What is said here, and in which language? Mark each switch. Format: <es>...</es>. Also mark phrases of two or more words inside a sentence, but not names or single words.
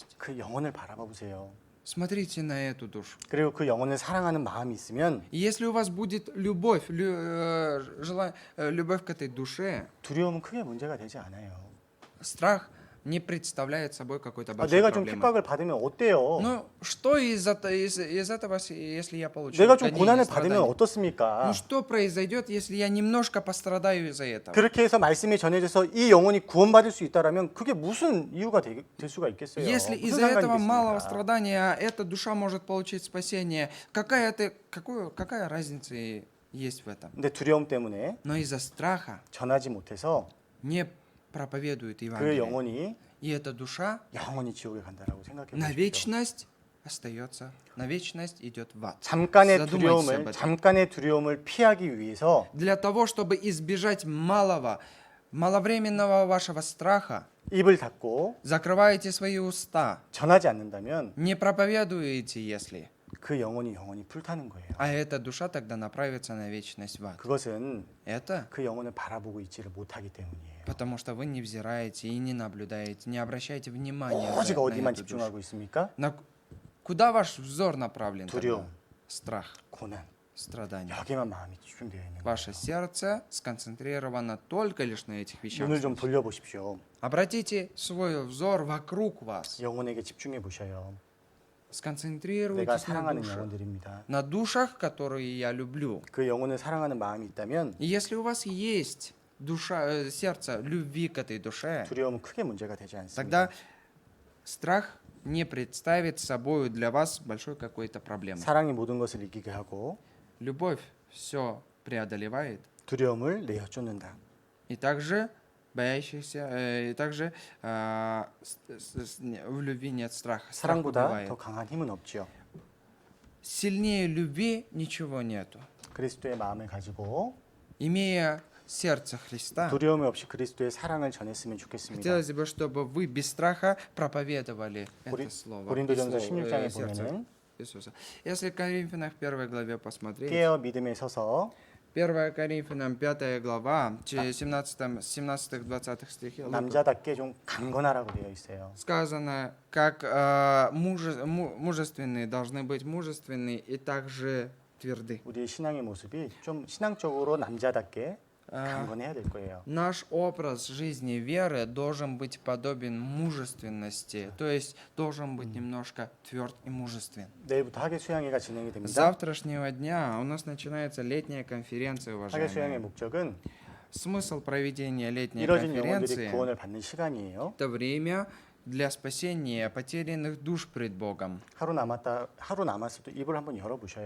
<ko>그 영혼을 바라봐 보세요.</ko> <ru>Смотрите на эту душу.</ru> <ko>그리고 그 영혼을 사랑하는 마음이 있으면</ko> <ru>И если у вас будет любовь к этой душе,</ru> <ko>두려움은 크게 문제가 되지 않아요.</ko> <ru>страх не представляет собой какой-то</ru> <ko>아,</ko> <ru>большой</ru> <ko>내가 좀</ko> <ru>проблемы.</ru> <ko>핍박을 받으면 어때요?</ko> <ru>Ну, что из этого, если я получу</ru> <ko>내가 좀</ko> <ru>гонение,</ru> <ko>고난을 받으면</ko> <ru>страдания?</ru> <ko>어떻습니까?</ko> <ru>Ну, что произойдет, если я немножко пострадаю из-за этого?</ru> <ko>그렇게 해서 말씀이 전해져서 이 영혼이 구원받을 수 있다라면 그게 무슨 이유가 될 수가 있겠어요?</ko> <ru>Если</ru> <ko>무슨</ko> <ru>из-за</ru> <ko>상관이</ko> <ru>этого малого</ru> <ko>있겠습니까?</ko> <ru>страдания эта душа может получить спасение, какая разница есть в этом.</ru> <ko>근데 두려움 때문에</ko> <ru>Но из-за страха</ru> <ko>전하지 못해서</ko> <ru>не проповедует</ru> <ko>그</ko> <ru>Евангелие.</ru> <ko>영혼이</ko> <ru>И эта душа</ru> <ko>영원히 지옥에 간다라고 생각해</ko> <ru>на</ru> <ko>보십시오.</ko> <ru>вечность остается, на вечность идет в ад.</ru> <ko>잠깐의 두려움을 피하기 위해서</ko> <ru>Для того, чтобы избежать маловременного вашего страха,</ru> <ko>입을 닫고</ko> <ru>закрываете свои уста,</ru> <ko>전하지 않는다면</ko> <ru>не проповедуете, если,</ru> <ko>그 영혼이 불타는 거예요.</ko> <ru>а эта душа тогда направится на вечность в ад.</ru> <ko>그것은</ko> <ru>Это</ru> <ko>그 영혼을 바라보고 있지를 못하기 때문이에요.</ko> <ru>потому что вы не взираете и не наблюдаете, не обращаете внимания</ru> <ko>오직</ko> <ru>на</ru> <ko>어디만</ko> <ru>эту душу.</ru> <ko>집중하고 있습니까?</ko> <ru>Куда ваш взор направлен?</ru> <ko>두려움.</ko> <ru>тогда? Страх,</ru> <ko>고난.</ko> <ru>страдания.</ru> <ko>여기만 마음이 집중되어 있는 거예요.</ko> <ru>Ваше сердце сконцентрировано только лишь на этих вещах.</ru> <ko>눈을 좀 돌려보십시오.</ko> <ru>Обратите свой взор вокруг вас.</ru> <ko>영혼에게 집중해 보셔요. 내가</ko> <ru>Сконцентрируйтесь на</ru> <ko>사랑하는</ko> <ru>душах.</ru> <ko>영혼들입니다.</ko> <ru>На душах, которые я люблю.</ru> <ko>그 영혼을 사랑하는 마음이 있다면</ko> <ru>И если у вас есть душа, сердце любви к этой душе,</ru> <ko>두려움은 크게 문제가 되지 않습니다.</ko> <ru>тогда страх не представит собой для вас большой какой-то проблемы.</ru> <ko>사랑이 모든 것을 이기게 하고</ko> <ru>Любовь все преодолевает,</ru> <ko>두려움을 내어 쫓는다.</ko> <ru>и также боящихся, и также в любви нет страха. Страх</ru> <ko>사랑보다</ko> <ru>убивает.</ru> <ko>더 강한 힘은 없지요.</ko> <ru>Сильнее любви ничего нету.</ru> <ko>그리스도의 마음을 가지고</ko> <ru>Имея сердце Христа,</ru> <ko>두려움이 없이 그리스도의 사랑을 전했으면 좋겠습니다.</ko> <ru>хотелось бы, чтобы вы без страха проповедовали</ru> <ko>고리-</ko> <ru>это слово.</ru> <ko>고린도전서</ko> <ru>слово,</ru> <ko>16장에</ko> <ru>сердце</ru> <ko>보면은 Иисуса.</ko> <ru>Если в Коринфянах 1 главе посмотреть,</ru> <ko>깨어 믿음에 서서</ko> <ru>1 Коринфянам 5 глава, 17-20 стихи,</ru> <ko>남자답게 좀 강건하라고 되어 있어요.</ko> <ru>сказано, как мужественные должны быть мужественны и также тверды.</ru> <ko>우리의 신앙의 모습이 좀 신앙적으로 남자답게 강건해야 될 거예요.</ko> <ru>Наш образ жизни веры должен быть подобен мужественности, то есть должен быть немножко тверд и мужествен.</ru> <ko>내일부터 학예 수양회가 진행이</ko> <ru>С</ru> <ko>됩니다.</ko> <ru>завтрашнего дня у нас начинается летняя конференция,</ru> <ko>학예 수양의</ko> <ru>уважаемые.</ru> <ko>목적은</ko> <ru>Смысл проведения летней</ru> <ko>이뤄진 영혼들이</ko> <ru>конференции</ru> <ko>구원을 받는 시간이에요. –</ko> <ru>это время для спасения потерянных душ пред Богом.</ru> <ko>하루 남았어도 입을 한번 열어보셔요.</ko>